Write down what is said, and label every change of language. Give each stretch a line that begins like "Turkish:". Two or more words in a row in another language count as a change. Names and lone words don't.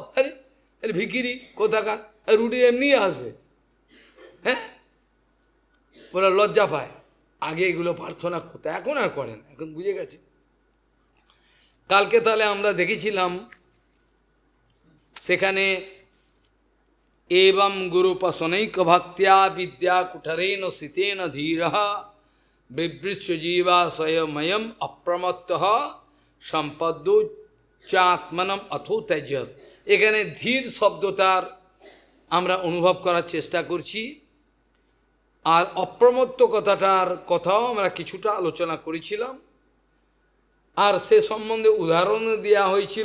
Bangla: আরে ভিখিরি কোথাকার, রুটি এমনি আসবে? হ্যাঁ, ওরা লজ্জা পায়। আগে এগুলো প্রার্থনা করতে, এখন আর করেন, এখন বুঝে গেছে। কালকে তাহলে আমরা দেখেছিলাম সেখানে
Sanskrit: एवं गुरुपसनैक भक्त्या विद्या कुठरेण सितेन धीरः बिभृत्य जीवाशयमयम् अप्रमत्तः সম্পদ্য চাত্মনম অথো ত্যাজ্যত।
Bangla: এখানে ধীর শব্দটার আমরা অনুভব করার চেষ্টা করছি, আর অপ্রমত্ত কথাও আমরা কিছুটা আলোচনা করেছিলাম, আর সে সম্বন্ধে উদাহরণ দেওয়া হয়েছিল।